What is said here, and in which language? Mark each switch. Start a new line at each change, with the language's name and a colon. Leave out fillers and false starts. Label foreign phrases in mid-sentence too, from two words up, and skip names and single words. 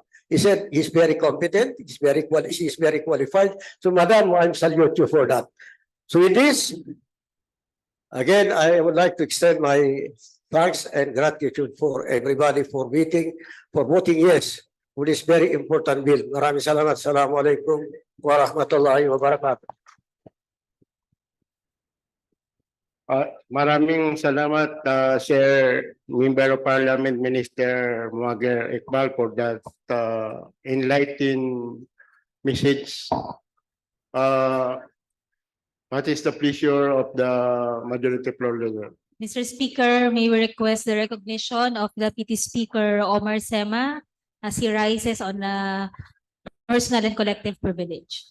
English: He said he's very competent, she's very qualified. So Madam, I salute you for that. So with this, again, I would like to extend my thanks and gratitude for everybody for voting yes for this very important bill.
Filipino: Maraming salamat.
Arabic: السلام عليكم ورحمة الله وبركاته.
Filipino: Maraming salamat,
English: Sir Member of Parliament Minister Muager Iqbal, for that enlightening message. What is the pleasure of the Majority Floor Leader? Mr. Speaker, may we request the recognition of Deputy Speaker Omar Sema as he rises on personal and collective privilege.